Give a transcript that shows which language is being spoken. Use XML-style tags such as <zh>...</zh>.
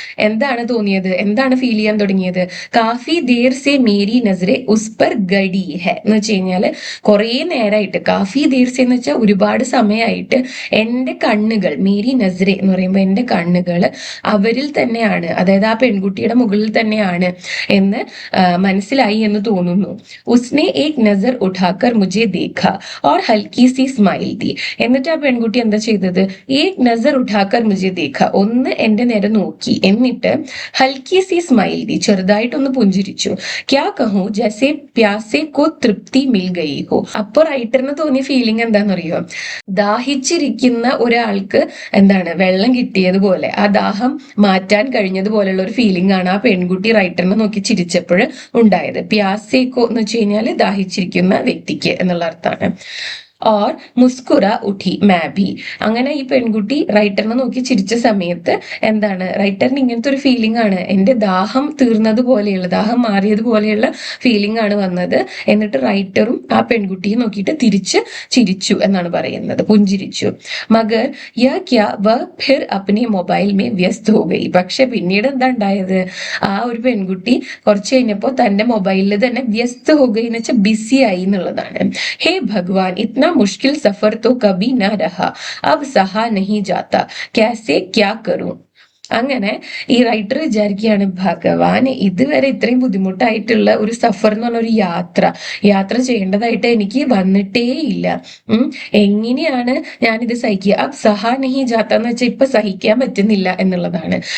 <ml>എന്താണ് തോന്നിയത്, എന്താണ് ഫീൽ ചെയ്യാൻ തുടങ്ങിയത്?</ml> <hi>കാഫി ദേർ സെ മേരി നസറെ ഉസ് പർ ഗടി ഹെ</hi> <ml>എന്ന് വെച്ച് കഴിഞ്ഞാൽ കുറെ നേരമായിട്ട്,</ml> <hi>കാഫി ദേർ സെ</hi> <ml>എന്ന് വെച്ചാൽ ഒരുപാട് സമയമായിട്ട് എന്റെ കണ്ണുകൾ,</ml> <hi>മേരി നസറെ</hi> <ml>എന്ന് പറയുമ്പോൾ എന്റെ കണ്ണുകൾ അവരിൽ തന്നെയാണ്, അതായത് ആ പെൺകുട്ടിയുടെ മുകളിൽ തന്നെയാണ് എന്ന് മനസ്സിലായി എന്ന് തോന്നുന്നു.</ml> <hi>ഉസ്നെ ഏക് നസർ ഉഠാക്കർ മുझे देखा और हल्की सी स्माइल दी.</hi> <ml>എന്നിട്ട് ആ പെൺകുട്ടി എന്താ ചെയ്തത്?</ml> <hi>ഏക് നസർ ഉഠാക്കർ മുझे देखा,</hi> <ml>ഒന്ന് എന്റെ നേരെ നോക്കി, എന്നിട്ട്</ml> <hi>ഹൽക്കി സി സ്മൈൽ ദി,</hi> <ml>ചെറുതായിട്ടൊന്ന് പുഞ്ചിരിച്ചു.</ml> <hi>ക്യാ കഹൂ ജൈസെ പ്യാസെ കോ തൃപ്തി മിൽ ഗയി ഹോ.</hi> <ml>അപ്പൊ റൈറ്ററിന് തോന്നിയ ഫീലിംഗ് എന്താണെന്നറിയോ? ദാഹിച്ചിരിക്കുന്ന ഒരാൾക്ക് എന്താണ് വെള്ളം കിട്ടിയതുപോലെ, ആ ദാഹം മാറ്റാൻ കഴിഞ്ഞതുപോലെയുള്ള ഒരു ഫീലിംഗ് ആണ് ആ പെൺകുട്ടി റൈറ്ററിനെ നോക്കി ചിരിച്ചപ്പോൾ ഉണ്ടായത്. പ്യാസേക്കോ എന്ന് വെച്ച് കഴിഞ്ഞാൽ ദാഹിച്ചിരിക്കുന്ന വ്യക്തിക്ക് എന്നുള്ള അർത്ഥമാണ്.</ml> <hi>ഓർ മുസ്കുര ഉഠി മാബി.</hi> <ml>അങ്ങനെ ഈ പെൺകുട്ടി റൈറ്ററിനെ നോക്കി ചിരിച്ച സമയത്ത് എന്താണ്, റൈറ്ററിന് ഇങ്ങനത്തെ ഒരു ഫീലിംഗ് ആണ്, എന്റെ ദാഹം തീർന്നതുപോലെയുള്ള, ദാഹം മാറിയതുപോലെയുള്ള ഫീലിംഗ് ആണ് വന്നത്. എന്നിട്ട് റൈറ്ററും ആ പെൺകുട്ടിയെ നോക്കിയിട്ട് തിരിച്ച് ചിരിച്ചു എന്നാണ് പറയുന്നത്, പുഞ്ചിരിച്ചു.</ml> <hi>മഗർ യാ ക്യാ വ ഫിർ അപ്നെ മൊബൈൽ മേ വ്യസ്ത് ഹോ ഗയി.</hi> <ml>പക്ഷെ പിന്നീട് എന്താ ഉണ്ടായത്? ആ ഒരു പെൺകുട്ടി കുറച്ച് കഴിഞ്ഞപ്പോൾ തന്റെ മൊബൈലിൽ തന്നെ</ml> <hi>വ്യസ്ത് ഹോ ഗയി</hi> <ml>എന്ന് വെച്ചാൽ ബിസി ആയി എന്നുള്ളതാണ്.</ml> <hi>ഹേ ഭഗവാൻ, ഇത്ന मुश्किल सफर तो कभी ना रहा, अब सहा नहीं जाता, कैसे क्या करूं.</hi> <ml>അങ്ങനെ ഈ റൈറ്റർ വിചാരിക്കുകയാണ്, ഭഗവാൻ ഇതുവരെ ഇത്രയും ബുദ്ധിമുട്ടായിട്ടുള്ള ഒരു സഫർ എന്ന് പറഞ്ഞ ഒരു യാത്ര ചെയ്യേണ്ടതായിട്ട് എനിക്ക് വന്നിട്ടേ ഇല്ല. എങ്ങനെയാണ് ഞാനിത് സഹിക്കുക?</ml> <hi>അബ് സഹാ നഹി ജാത്ത</hi> <ml>എന്ന് വെച്ചാൽ ഇപ്പൊ സഹിക്കാൻ പറ്റുന്നില്ല എന്നുള്ളതാണ്.</ml>